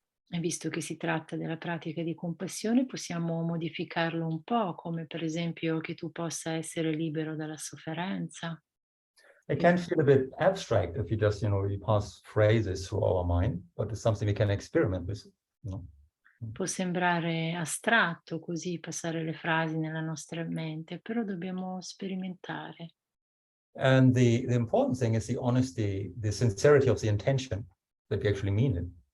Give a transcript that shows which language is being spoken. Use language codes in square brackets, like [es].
[it] E visto che si tratta della pratica di compassione, possiamo modificarlo un po', come per esempio che tu possa essere libero dalla sofferenza. [en] It can feel a bit abstract if you just, you know, we pass phrases through our mind, but it's something we can experiment with, you know. [it] Può sembrare astratto così passare le frasi nella nostra mente, però dobbiamo sperimentare. [en] And the important thing is the honesty, the sincerity of the intention, that we actually mean it.